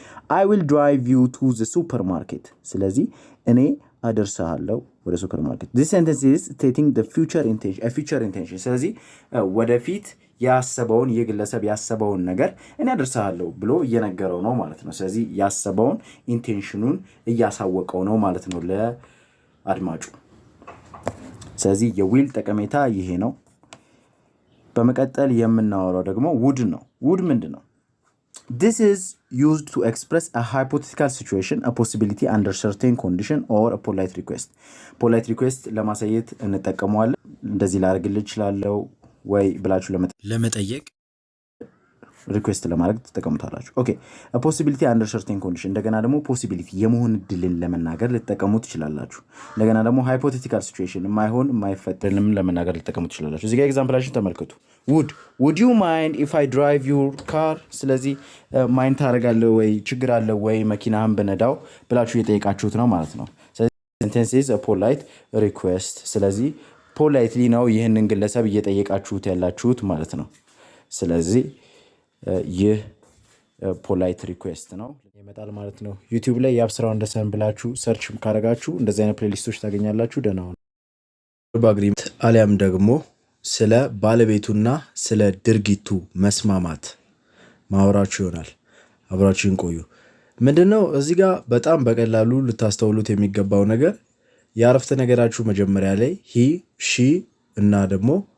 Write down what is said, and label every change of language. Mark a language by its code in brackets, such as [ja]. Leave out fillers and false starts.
[en] I will drive you to the supermarket። [am] ስለዚህ እኔ አደርሳለሁ ወደ ሱፐርማርኬት። [en] this sentence is stating the future intention, [am] a future intention። ስለዚህ ወደፊት ያሰበውን የግለሰብ ያሰበውን ነገር እኔ አደርሳለሁ ብሎ እየነገረው ነው ማለት ነው። ስለዚህ ያሰበውን ኢንቴንሽኑን እያሳወቀው ነው ማለት ነው ለአድማጩ። ስለዚህ የዊል ጠቀሜታ ይሄ ነው። በመቀጠል የምናወራው ደግሞ would ነው። would ምንድን ነው? [en] This is used to express a hypothetical situation, a possibility under certain condition or a polite request። [am] polite request ለማሳየት እንጠቀመዋለን። እንደዚህ ላደርግልህ እችላለሁ ወይ ብላችሁ ለመጠየቅ ሪኩዌስት ለማድረግ ተጠቀሙታላችሁ። ኦኬ [en] a possibility under certain condition [am] እንደገና ደግሞ possibility የመሆን እድልን ለመናገር ልትጠቀሙ ትችላላችሁ። እንደገና ደግሞ hypothetical situation የማይፈጠርንም ለመናገር ልትጠቀሙ ትችላላችሁ። እዚህ ጋር ኤግዛምፕላችን ተመልከቱ። [en] would you mind if I drive your car? [am] ስለዚህ ማይንድ ታደርጋለህ ወይ ችግር አለ ወይ መኪናህን ብነዳው ብላችሁ እየጠየቃችሁት ነው ማለት ነው። ስለዚህ [en] sentence is a polite request። [am] ስለዚህ ፖላይትሊ ነው ይህንን ግለሰብ እየጠየቃችሁት ያላችሁት ማለት ነው። ስለዚህ ይህ ፖላይት ሪኩዌስት ነው ይመጣል ማለት ነው። ዩቲዩብ ላይ የአብስራው ወንደሰን ብላችሁ ሰርች ካረጋችሁ እንደዚህ አይነት ፕሌሊስቶች ታገኛላችሁ። ደህና ሁኑ። በአግሪመንት አሊያም ደግሞ ስለ ባለቤቱና ስለ ድርጊቱ መስማማት ማውራችሁ ይሆናል። አብራችሁን ቆዩ። ምንድነው እዚህ ጋር በጣም በቀላሉ ልታስተውሉት የሚገባው ነገር የአረፍተ ነገራችሁ መጀመሪያ ላይ ሂ ሺ እና ደግሞ